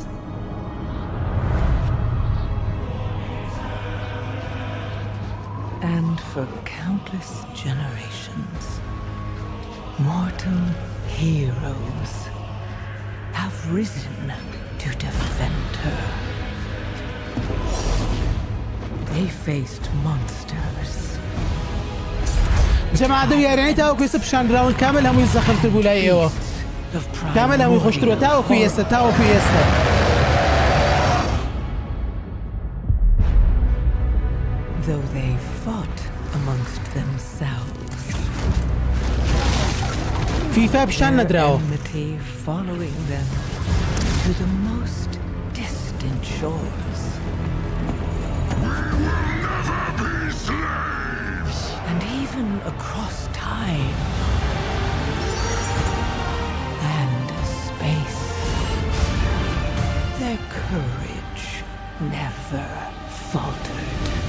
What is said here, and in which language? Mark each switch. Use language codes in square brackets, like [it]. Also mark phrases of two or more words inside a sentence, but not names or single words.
[en] And for countless generations, mortal heroes have risen to defend her. They faced monsters. [ckb] جماعة دەویارانی تاوەکوێسە پیشاندراون کامل هەمووی زەخمتر بوو لای ئێوە کامل هەمووی خۆشترەوە تاوەکو ئێستا [en] Though they fought amongst themselves. [ckb] فیفا پیشان نەدراوە [en] Enmity following them to the most distant shores. And even across time and space, their courage never faltered.